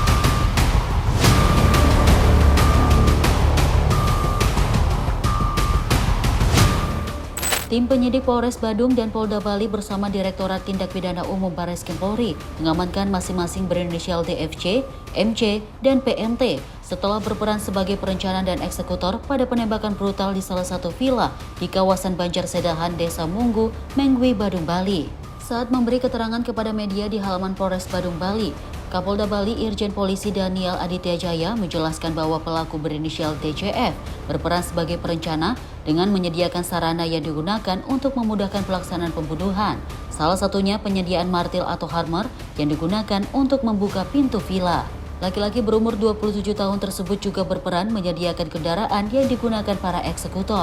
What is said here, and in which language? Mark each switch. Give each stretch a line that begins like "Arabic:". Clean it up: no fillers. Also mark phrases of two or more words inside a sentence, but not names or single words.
Indonesian: Tim penyidik Polres Badung dan Polda Bali bersama Direktorat Tindak Pidana Umum Barreskrim Polri mengamankan masing-masing berinisial DFC, MC, dan PMT setelah berperan sebagai perencana dan eksekutor pada penembakan brutal di salah satu villa di kawasan Banjar Sedahan, Desa Munggu, Mengwi, Badung, Bali. Saat memberi keterangan kepada media di halaman Polres Badung, Bali, Kapolda Bali Irjen Polisi Daniel Aditya Jaya menjelaskan bahwa pelaku berinisial DCF berperan sebagai perencana dengan menyediakan sarana yang digunakan untuk memudahkan pelaksanaan pembunuhan. Salah satunya penyediaan martil atau hammer yang digunakan untuk membuka pintu villa. Laki-laki berumur 27 tahun tersebut juga berperan menyediakan kendaraan yang digunakan para eksekutor.